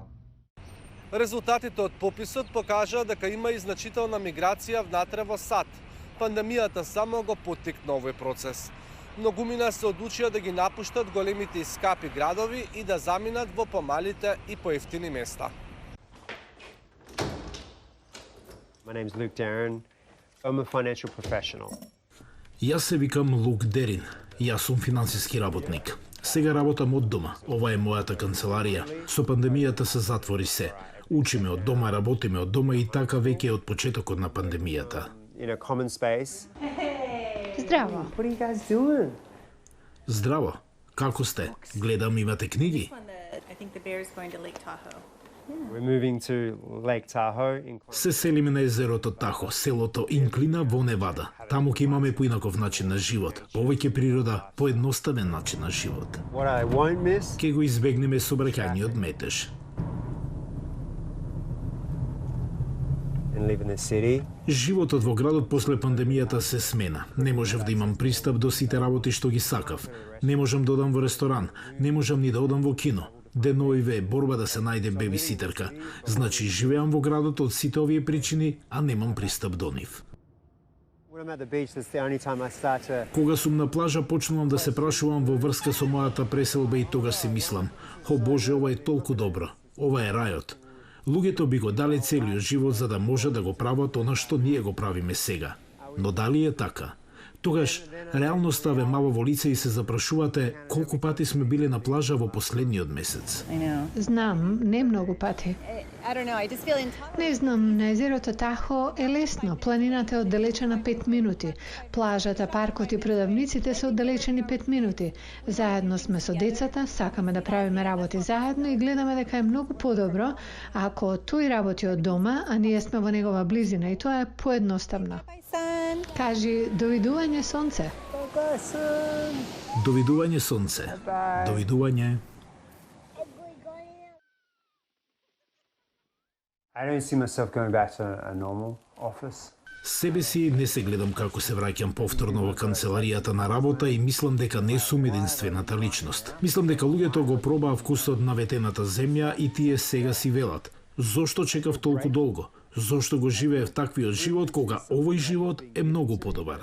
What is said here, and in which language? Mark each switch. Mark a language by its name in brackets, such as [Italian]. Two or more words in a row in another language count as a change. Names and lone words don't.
[Macedonian] Резултатите од пописот покажаа дека има и значителна миграција внатре во САД. Пандемијата само го поттикна овој процес. Многумина се одлучија да ги напуштат големите и скапи градови и да заминат во помалите и поевтини места. [English] My name is Luke Darren. I'm a financial professional. [Macedonian] Јас се викам Лук Дерин. Јас сум финансиски работник. Сега работам од дома. Ова е мојата канцеларија. Со пандемијата се затвори се. Учиме од дома, работиме од дома и така веќе од почетокот на пандемијата. [English] In a common space. [Macedonian] Здраво. [English] What are you guys doing? [Macedonian] Здраво. Како сте? Гледам имате книги. [English] I think the bear is going to Lake Tahoe. We're moving to Lake Tahoe in [Macedonian] Се селиме на езерото Тахо, селото Инклина во Невада. Таму ќе имаме поинаков начин на живот, повеќе природа, поедноставен начин на живот. [English] What I won't miss [Macedonian] Ке го избегнеме сообраќајниот метеж. [English] and live in the city. [Macedonian] Животот во градот после пандемијата се смена. Не можев да имам пристап до сите работи што ги сакав. Не можам да одам во ресторан, не можам ни да одам во кино. Деновиве е борба да се најде бебиситерка. Значи, живеам во градот од сите овие причини, а немам пристап до нив. [English] When I'm at the beach, that's the only time I start to [Macedonian] Кога сум на плажа, почнувам да се прашувам во врска со мојата преселба и тогаш си мислам: "О Боже, ова е толку добро. Ова е рајот." Луѓето би го дали целиот живот за да може да го прават она што ние го правиме сега. Но дали е така? Тогаш реалноста ве мава во лице и се запрашувате колку пати сме биле на плажа во последниот месец. Знам, не многу пати. [English] I don't know, I just feel intolerant. [Macedonian] Не знам, на езерото Тахо е лесно. Планината е оддалечена 5 минути. Плажата, паркот и продавниците се оддалечени 5 минути. Заедно сме со децата, сакаме да правиме работи заедно и гледаме дека е многу подобро ако тој работи од дома, а ние сме во негова близина и тоа е поедноставно. [English] Bye, son. [Macedonian] Кажи довидување сонце. Довидување сонце. Довидување. [English] I don't see myself going back to a normal office. [Macedonian] Себе си не се гледам како се враќам повторно во канцеларијата на работа и мислам дека не сум единствената личност. Мислам дека луѓето го пробаа вкусот на ветената земја и тие сега си велат: зошто чекав толку долго? Зошто го живеев таквиот живот кога овој живот е многу подобар?